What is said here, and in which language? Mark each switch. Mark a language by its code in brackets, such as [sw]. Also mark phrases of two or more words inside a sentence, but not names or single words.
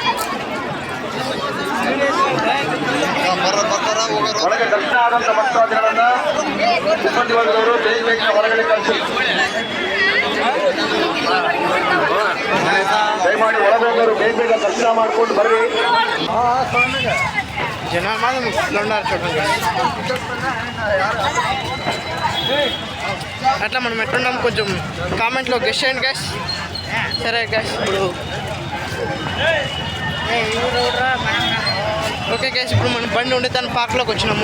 [kn] ಒಳಗೆ ದರ್ಶನ ಆದಂತ ಭಕ್ತಾದಿಗಳನ್ನ ಸಿಬ್ಬಂದಿ ವರ್ಗದವರು ಬೇಗ ಬೇಗ ಹೊರಗಡೆ ಕಳಿಸಿ. ದಯಮಾಡಿ ಒಳಗೆ ಹೋಗೋರು ಬೇಗ ಬೇಗ ದರ್ಶನ ಮಾಡ್ಕೊಂಡು ಬರ್ರಿ. [te] జనాలు మాత్రం ఉన్నారు చూడండి. అట్లా మనం ఎట్లున్నాం కొంచెం కామెంట్లో గెస్ చేయండి గ్యాస్. సరే గ్యాస్ ఇప్పుడు [en] okay guys [te] ఇప్పుడు మనం బండి ఉండే దాని పార్క్లోకి వచ్చినాము.